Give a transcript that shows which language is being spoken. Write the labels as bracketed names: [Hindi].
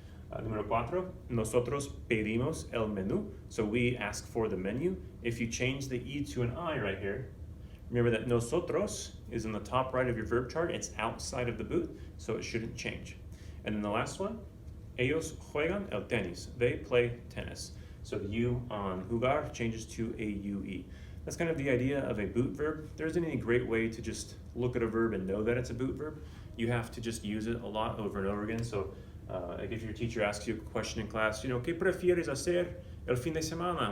[Spanish] Número 4, nosotros pedimos el menú, [English] so we ask for the menu. If you change the E to an I right here, remember that nosotros is in the top right of your verb chart. It's outside of the boot, so it shouldn't change. And then the last one, [Spanish] ellos juegan el tenis. [English] They play tennis. So the U on jugar changes to a UE. That's kind of the idea of a boot verb. There isn't any great way to just look at a verb and know that it's a boot verb. You have to just use it a lot over and over again. So like if your teacher asks you a question in class, [Spanish] ¿qué prefieres hacer el fin de semana?